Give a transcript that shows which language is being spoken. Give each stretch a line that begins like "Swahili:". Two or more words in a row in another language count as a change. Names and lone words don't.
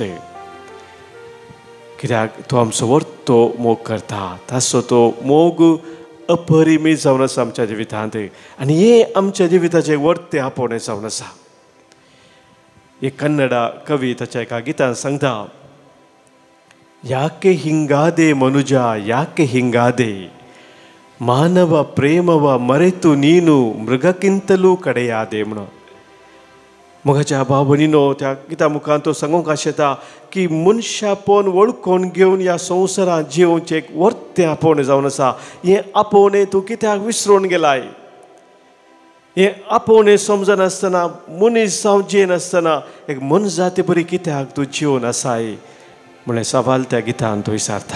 Konkani: कित्याक तो आमचो वर्तो मोग करता ताचो तो मोग अपरिमीत जावन आसा आमच्या जिवितांत आनी हे आमच्या जिविताचे वर्ते आपोवणें जावन आसा. एक कन्नडा कवी ताच्या एका गितान सांगता
Kannada: ಯಾಕೆ ಹಿಂಗಾದೆ ಮನುಜ ಯಾಕೆ ಹಿಂಗಾದೆ ಮಾನವ ಪ್ರೇಮವ ಮರೆತು ನೀನು ಮೃಗಕ್ಕಿಂತಲೂ ಕಡೆಯಾದೆ
Konkani: म्हणून. मोगाच्या भाव भयणीनो त्या गिता मुखार तो सांगूंक आशेता की मनशापण वळखून घेवन ह्या संवसारांत जिवोवचें एक वर्तें आपोवणें जावन आसा. हें आपोवणें तूं कित्याक विसरून गेलाय? हें आपोवणें समजनासतना मनीस जावन जियेनासतना एक मनजाती बरी कित्याक तूं जिवन आसाय म्हणलें सवाल त्या गितान तो विचारता.